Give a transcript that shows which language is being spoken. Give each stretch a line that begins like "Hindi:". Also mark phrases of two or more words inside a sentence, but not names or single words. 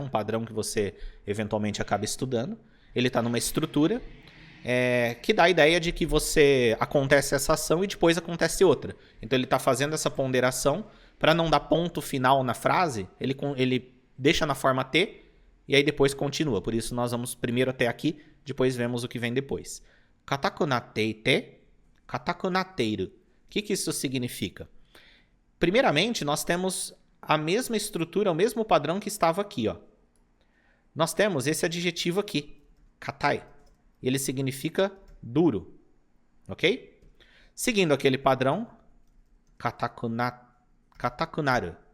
Portuguese: Um padrão que você eventualmente acaba estudando. Ele está numa estrutura que dá a ideia de que acontece essa ação e depois acontece outra. Então ele está fazendo essa ponderação para não dar ponto final na frase. Ele deixa na forma T e aí depois continua. Por isso nós vamos primeiro até aqui, depois vemos o que vem depois.
Japanese: 硬くなっていて、硬くなっている.
Portuguese: O que isso significa? Primeiramente, nós temos a mesma estrutura, o mesmo padrão que estava aqui, ó. Nós temos esse adjetivo aqui, katai. Ele significa duro, ok? Seguindo aquele padrão, katakunaru.